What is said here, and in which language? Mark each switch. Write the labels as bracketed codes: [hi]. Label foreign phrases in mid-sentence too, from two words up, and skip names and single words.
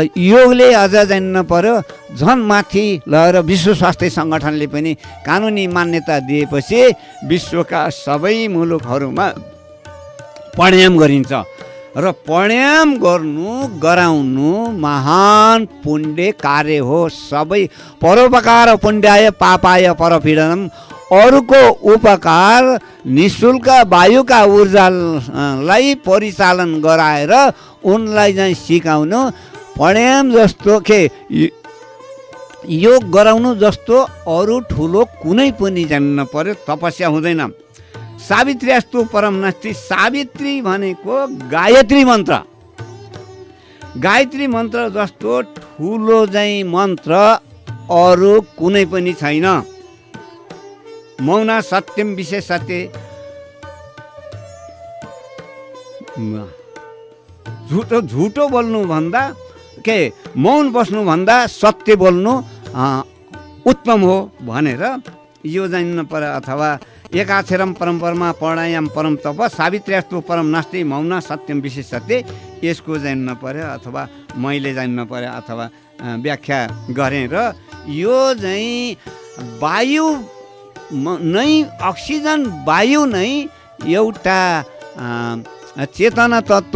[ne] योगले अझ जान्नु पर्यो झन् माथि लगेर विश्व स्वास्थ्य सङ्गठनले पनि कानुनी मान्यता दिएपछि विश्वका सबै मुलुकहरूमा प्राणायाम गरिन्छ। र प्राणायाम गराउनु महान पुण्य कार्य हो। [sa] सबै परोपकार पुण्याय पापाय परपीडनम, [ne] अरूको उपकार निःशुल्क वायुका ऊर्जालाई परिचालन गराएर उनलाई चाहिँ सिकाउनु प्राणायाम जस्तो के योग गराउनु जस्तो अरू ठुलो कुनै पनि जान्न पर्यो तपस्या हुँदैन। [sa] सावित्री अस्तु परम नास्ति, [ne] सावित्री भनेको गायत्री मन्त्र, गायत्री मन्त्र जस्तो ठुलो चाहिँ मन्त्र अरू कुनै पनि छैन। [sa] मौन सत्यम विशेष सत्य, [ne] झुटो बोल्नुभन्दा के मौन बस्नुभन्दा सत्य बोल्नु उत्तम हो भनेर यो जान्नु पर्यो। [sa] अथवा एकाक्षरम परम्परमा प्राणायाम परम तप, सावित्री अस्तु परम नास्ति, मौन सत्यम विशेष सत्य, [ne] यसको जान्नु पर्यो। अथवा मैले जान्नु पर्यो अथवा व्याख्या गरेँ। र यो चाहिँ वायु नै, अक्सिजन वायु नै एउटा चेतना तत्त्व